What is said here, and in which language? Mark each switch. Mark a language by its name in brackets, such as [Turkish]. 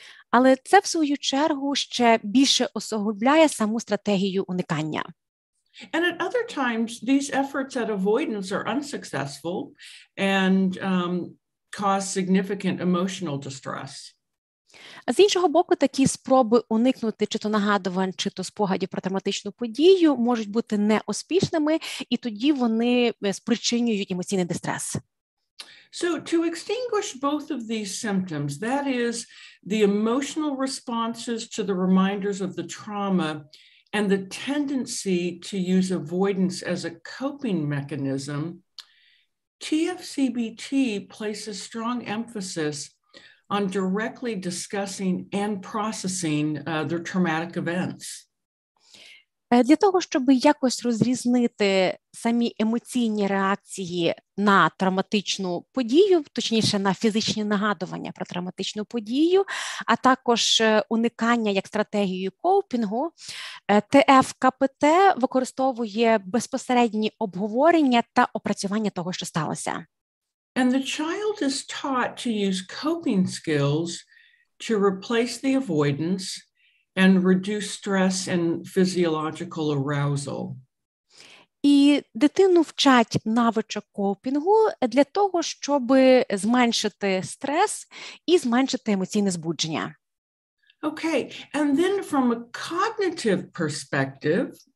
[Ukrainian] Але це, в свою чергу, ще більше усугубляє саму стратегію уникання. [English] And at other times, these efforts at avoidance are unsuccessful and cause significant emotional distress. [Ukrainian] З іншого боку, такі спроби уникнути чи то нагадувань, чи то спогадів про травматичну подію можуть бути неуспішними, і тоді вони спричинюють емоційний дистрес. [English] So to extinguish both of these symptoms, that is the emotional responses to the reminders of the trauma and the tendency to use avoidance as a coping mechanism, TFCBT places strong emphasis on directly discussing and processing their traumatic events. [Ukrainian] Для того, щоб якось розрізнити самі емоційні реакції на травматичну подію, точніше на фізичні нагадування про травматичну подію, а також уникання як стратегію коупінгу, ТФКПТ використовує безпосередні обговорення та опрацювання того, що сталося. [English] And the child is taught to use coping skills to replace the avoidance and reduce stress and physiological arousal. [Ukrainian] І дитину вчать навичок копінгу для того, щоб зменшити стрес і зменшити емоційне збудження. [English] Okay, and then from a cognitive perspective,